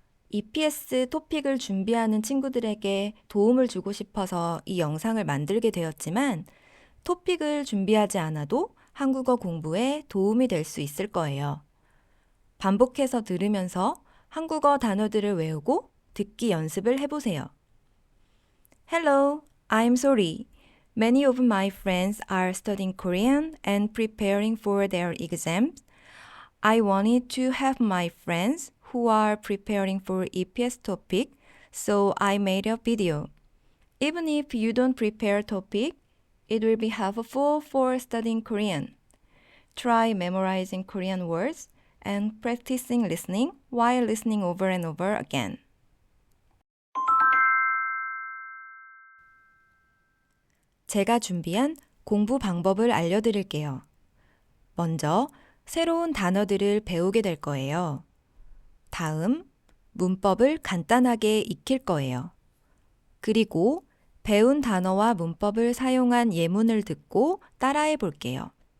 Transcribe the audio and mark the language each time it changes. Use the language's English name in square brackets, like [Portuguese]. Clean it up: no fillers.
[Korean] EPS 토픽을 준비하는 친구들에게 도움을 주고 싶어서 이 영상을 만들게 되었지만 토픽을 준비하지 않아도 한국어 공부에 도움이 될 수 있을 거예요. 반복해서 들으면서 한국어 단어들을 외우고 듣기 연습을 해보세요. [English] Hello, I'm Sori. Many of my friends are studying Korean and preparing for their exams. I wanted to help my friends who are preparing for EPS topic, so I made a video. Even if you don't prepare topic, it will be helpful for studying Korean. Try memorizing Korean words and practicing listening while listening over and over again. [Korean] 제가 준비한 공부 방법을 알려드릴게요. 먼저 새로운 단어들을 배우게 될 거예요. 다음, 문법을 간단하게 익힐 거예요. 그리고 배운 단어와 문법을 사용한 예문을 듣고 따라해 볼게요.